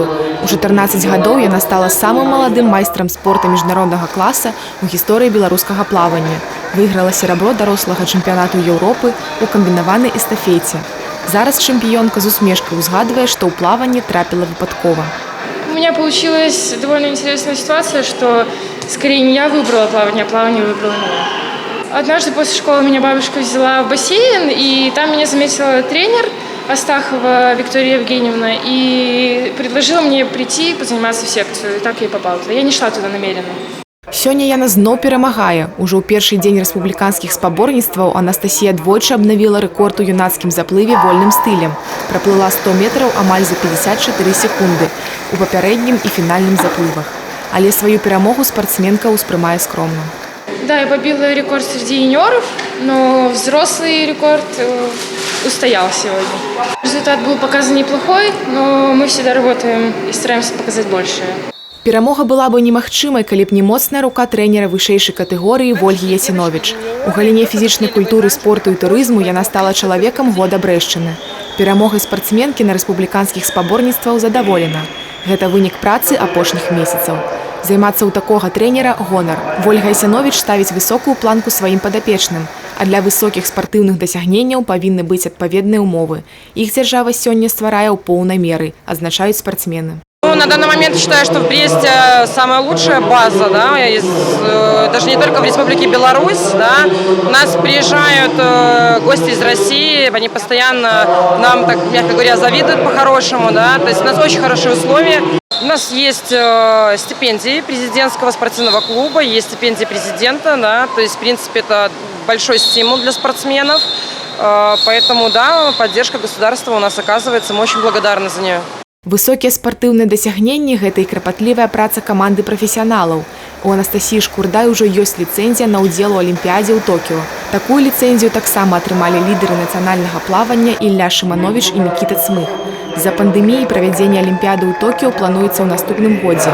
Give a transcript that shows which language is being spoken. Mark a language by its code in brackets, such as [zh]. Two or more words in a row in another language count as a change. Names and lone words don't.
[be] У 14 гадоў яна стала самым маладым майстрам спорта міжнароднага класа ў гісторыі беларускага плавання. Выйграла серабро дарослага чэмпіянату Еўропы ў камбінаванай эстафеце. Зараз чэмпіёнка з усмешкай узгадвае, што ў плаванне трапіла выпадкова. [ru] У меня получилась довольно интересная ситуация, что скорее не я выбрала плавание, а плавание выбрало меня. Однажды после школы меня бабушка взяла в бассейн, и там меня заметила тренер Астахова Виктория Евгеньевна и предложила мне прийти позаниматься в секцию. И так я и попала туда. Я не шла туда намеренно. [be] Сёння яна зноў перамагае. Ужо ў першы дзень рэспубліканскіх спаборніцтваў Анастасія двойчы абнавіла рэкорд у юнацкім заплыве вольным стылем. Праплыла 100 метраў амаль за 54 секунды у папярэднім і фінальным заплывах. Але сваю перамогу спартсменка ўспрымае скромна. [ru] Да, я побила рекорд среди юниоров, но взрослый рекорд устоял сегодня. Результат был показан неплохой, но мы всегда работаем и стараемся показать большее. [be] Перамога была бы немагчымай, калі б не моцная рука трэнера вышэйшай катэгорыі Вольгі Ясіновіч. У галіне фізічнай культуры, спорту і турызму яна стала чалавекам года Брэшчыны. Перамогай спартсменкі на рэспубліканскіх спаборніцтваў задаволена. Гэта вынік працы апошніх месяцаў. Займацца ў такога трэнера – гонар. Вольга Ясіновіч ставіць высокую планку сваім падапечным. А для высокіх спартыўных дасягненняў павінны быць адпаведныя ўмовы. Іх дзяржава сёння стварае ў поўнай меры, адзначаюць спартсмены. [ru] На данный момент считаю, что в Бресте самая лучшая база, да, даже не только в Республике Беларусь, да, у нас приезжают гости из России, они постоянно нам, так мягко говоря, завидуют по-хорошему, да, то есть у нас очень хорошие условия. У нас есть стипендии президентского спортивного клуба, есть стипендии президента, да, то есть, в принципе, это большой стимул для спортсменов, поэтому, да, поддержка государства у нас оказывается, мы очень благодарны за нее. [be] Высокія спартыўныя дасягненні – гэта і крапатлівая праца каманды прафесіяналаў. У Анастасіі Шкурдай ужо ёсць ліцэнзія на ўдзел у Алімпіядзе ў Токіо. Такую ліцэнзію таксама атрымалі лідары нацыянальнага плавання Ілля Шымановіч і Мікіта Цмых. З-за пандэміі правядзенне Алімпіяды ў Токіо плануецца ў наступным годзе.